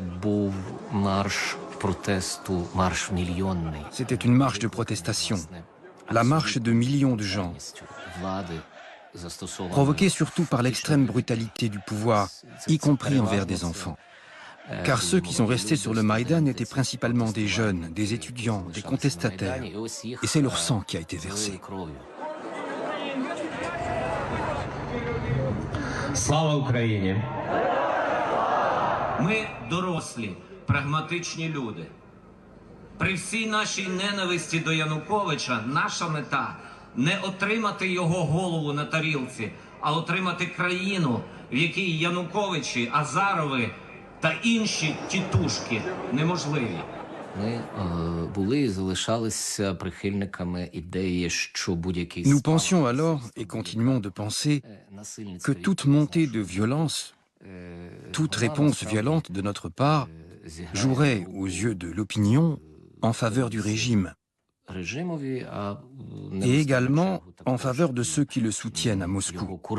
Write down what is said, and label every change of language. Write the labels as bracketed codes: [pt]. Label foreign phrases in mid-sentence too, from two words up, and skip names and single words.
[fr] C'était une marche de protestation, la marche de millions de gens, provoquée surtout par l'extrême brutalité du pouvoir, y compris envers des enfants. Car ceux qui sont restés sur le Maïdan étaient principalement des jeunes, des étudiants, des contestataires. Et c'est leur sang qui a été versé. [uk] Слава Україні! Ми дорослі, прагматичні люди. При всій нашій ненависті до Януковича наша мета – не отримати його голову на тарілці, а отримати країну, в якій Януковичі, Азарови та інші тітушки неможливі. [fr] Nous pensions alors, et continuons de penser, que toute montée de violence, toute réponse violente de notre part, jouerait, aux yeux de l'opinion, en faveur du régime, et également en faveur de ceux qui le soutiennent à Moscou.